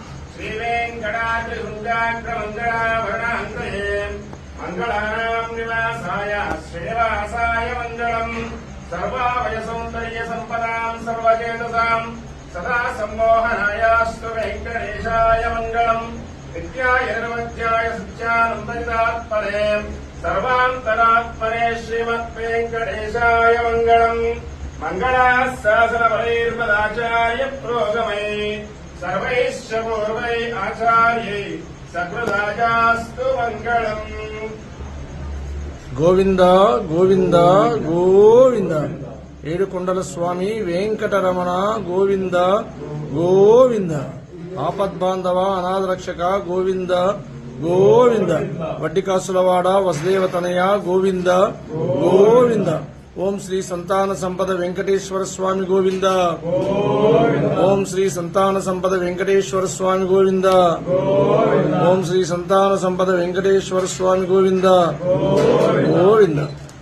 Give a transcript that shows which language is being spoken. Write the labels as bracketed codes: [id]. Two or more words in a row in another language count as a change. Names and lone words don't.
[sa] श्रीवेङ्कटाद्रिसुन्दाग्रमङ्गलाभरणान्तये मङ्गलानाम् निवासाय श्रीनिवासाय मङ्गलम् सर्वाभयसौन्दर्यसम्पदाम् सर्वचेतसाम् सदा सम्मोहनायास्तु वेङ्कटेशाय मङ्गलम् नित्याय निर्वज्याय सत्यानन्दयुतात्मने सर्वान्तरात्मने श्रीमद्वेङ्कटेशाय मङ्गलम् मङ्गलाशासनबलैर्मदाचार्य प्रोगमै सर्वैश्च पूर्वै आचार्यै सकृदायास्तु मङ्गलम्। [te] గోవింద గోవింద గోవింద ఏడుకొండల స్వామి వెంకటరమణ గోవింద గోవింద ఆపద్బాంధవ అనాథరక్షక గోవింద గోవింద వడ్డికాసులవాడ వసుదేవతనయ గోవింద గోవింద ఓం శ్రీ సంతాన సంపద వెంకటేశ్వర స్వామి గోవింద ఓం శ్రీ సంతాన సంపద వెంకటేశ్వర స్వామి గోవింద ఓం శ్రీ సంతాన సంపద వెంకటేశ్వర స్వామి గోవింద గోవింద